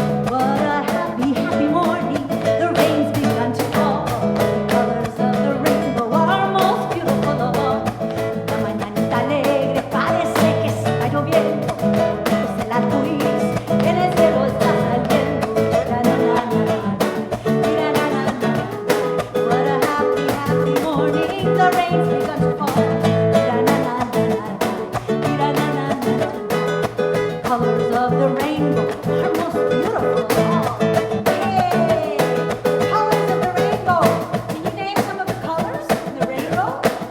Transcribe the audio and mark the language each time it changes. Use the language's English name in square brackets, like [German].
[English] What a happy, happy morning. The rain's begun to fall. The colors of the rainbow are most beautiful of all. [Spanish] La mañanita alegre parece que está lloviendo. Es el arco iris en el cielo está saliendo. La na na na na, na na na na. [English] What a happy, happy morning. The rain's begun to fall. La na na na na, na na na na. Colors of the rainbow are most beautiful of all. Hey, colors of the rainbow. Can you name some of the colors in the rainbow?